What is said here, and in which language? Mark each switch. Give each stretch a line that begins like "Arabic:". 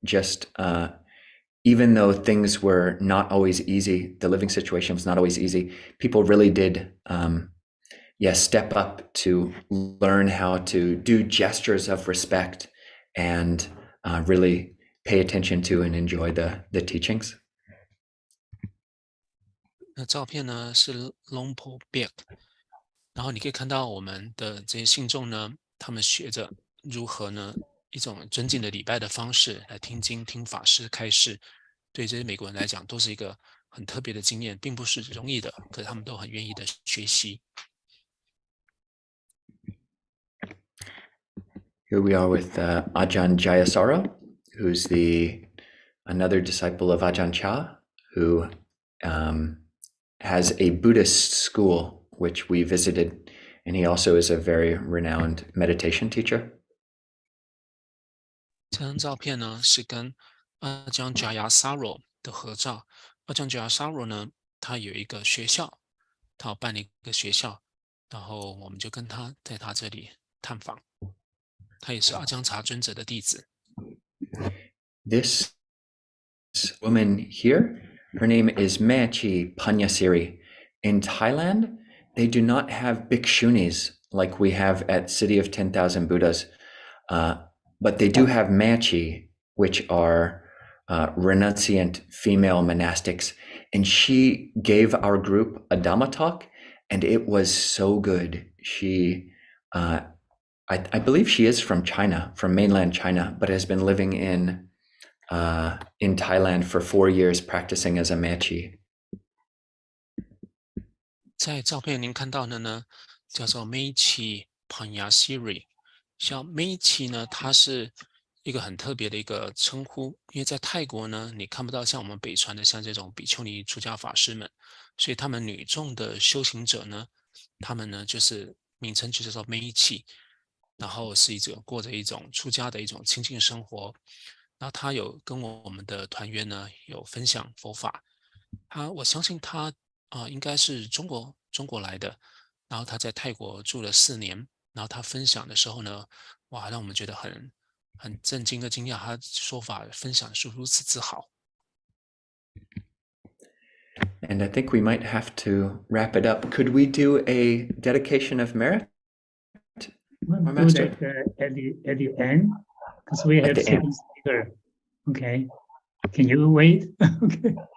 English: Just even though things were not always easy, the living situation was not always easy, people really did step up to learn how to do gestures of respect and really pay attention to and enjoy the teachings.
Chinese: 那照片呢是 Lumpur Biak， 然后你可以看到我们的这些信众呢，他们学着如何呢一种尊敬的礼拜的方式来听经听法师开示，对这些美国人来讲都是一个很特别的经验，并不是容易的，可是他们都很愿意的学习。
English: Here we are with Ajahn Jayasara, who's another disciple of Ajahn Chah, who has a Buddhist school which we visited, and he also is a very renowned meditation teacher.
Chinese: 这张照片呢是跟阿姜 Jayasaro 的合照。阿姜 Jayasaro 呢，他有一个学校，他有办了一个学校，然后我们就跟他在他这里探访。他也是阿姜查尊者的弟子。
English: This woman here, her name is Mechi Panyasiri. In Thailand, they do not have bhikshunis like we have at City of 10,000 Buddhas, but they do have Mechi, which are renunciant female monastics. And she gave our group a Dhamma talk, and it was so good. She, I believe she is from China, from mainland China, but has been living in Thailand for 4 years, practicing as a Mechi.
Chinese: 在照片您看到的呢，叫做 Mechi Panyasiri。像 Mechi 呢，它是一个很特别的一个称呼，因为在泰国呢，你看不到像我们北传的像这种比丘尼出家法师们，所以他们女众的修行者呢，他们呢就是名称就叫做 Mechi， 然后是过着一种出家的一种清净生活。然后他有跟我们的团员呢有分享佛法，我相信他应该是中国来的，然后他在泰国住了4年，然后他分享的时候呢，哇，让我们觉得很震惊和惊讶，他说法分享是如此之好。
English: And I think we might have to wrap it up. Could we do a dedication of merit? We'll do that at the end, because we have second speaker. Okay. Can you wait? Okay.